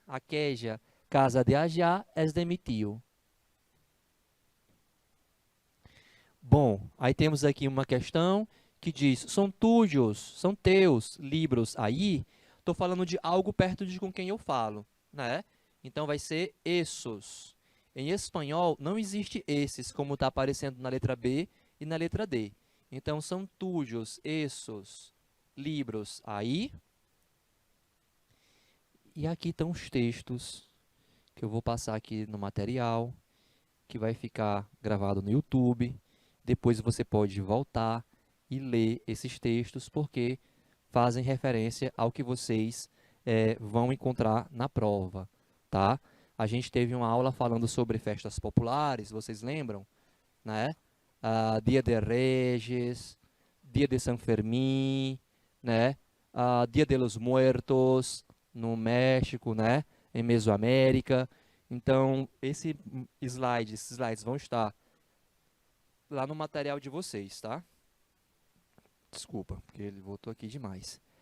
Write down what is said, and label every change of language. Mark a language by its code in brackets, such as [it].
[es] Aquella casa de allá es de mi tio. [pt] Bom, aí temos aqui uma questão que diz, são tuyos, são teus livros aí? Estou falando de algo perto de com quem eu falo, né? Então, vai ser esses. Em espanhol, não existe esses, como está aparecendo na letra B e na letra D. Então, são tuyos, esses livros aí. E aqui estão os textos que eu vou passar aqui no material, que vai ficar gravado no YouTube. Depois você pode voltar e ler esses textos, porque fazem referência ao que vocês vão encontrar na prova, tá? A gente teve uma aula falando sobre festas populares, vocês lembram? Né? Dia de Reyes, Dia de San Fermín, né? Dia de los Muertos, no México, né? Em Mesoamérica. Então, esses slides vão estar lá no material de vocês, tá? Desculpa, porque ele voltou aqui demais.